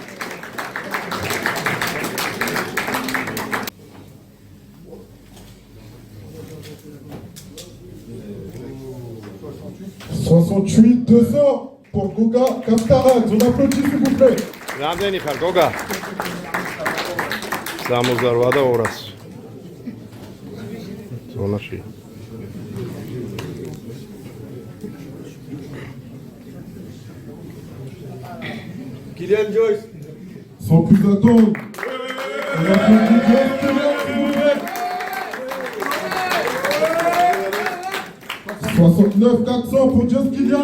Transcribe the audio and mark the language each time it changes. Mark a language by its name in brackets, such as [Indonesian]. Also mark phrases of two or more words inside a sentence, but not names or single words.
[French] « 68 200 pour Goga Kaftarat. On applaudit s'il vous plaît. [Georgian] რამდენი ხარ გოგა? 68 და 200. ზონაში. [French] Kylian Joyce. Sans plus attendre. On applaudit Joyce Kylian, s'il vous plaît. 69 400 pour Joyce Kylian.